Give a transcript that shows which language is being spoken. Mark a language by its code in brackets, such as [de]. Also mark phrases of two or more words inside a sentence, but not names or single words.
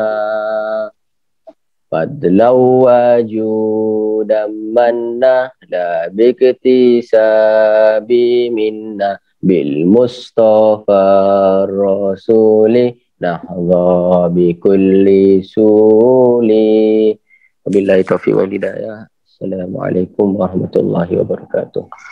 [ar] فضلا وجودا منا لا باكتساب منا بالمصطفى رسول نحظى بكل سول. وبالله التوفيق والهداية. السلام عليكم ورحمة الله وبركاته.